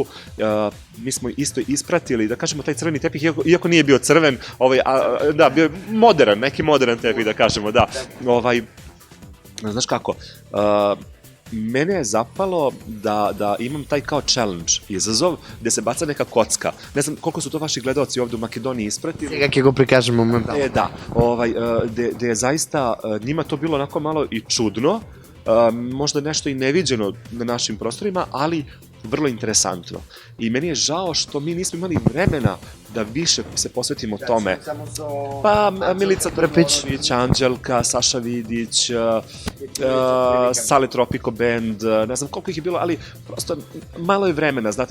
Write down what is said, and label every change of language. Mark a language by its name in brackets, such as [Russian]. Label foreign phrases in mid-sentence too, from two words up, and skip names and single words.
[Serbian] Mi smo isto ispratili, da kažemo, taj crveni tepih, iako nije bio crven, da, bio je modern, neki modern tepih, da kažemo, da. Znaš kako, mene je zapalo da imam taj kao challenge, izazov, gde se baca neka kocka. Ne znam koliko su to vaši gledalci ovde u Makedoniji ispratili. [Macedonian] Сега ќе го прикажемо моментално. [Serbian] Da, gde je zaista njima to bilo onako malo i čudno, možda nešto i neviđeno na našim prostorima, ali vrlo interesantno. I meni je žao što mi nismo imali vremena da više se posvetimo tome. Pa, Milica Trpić, Anđelka, Saša Vidić, Sale Tropico Band, ne znam koliko ih je bilo, ali prosto malo je vremena, znate,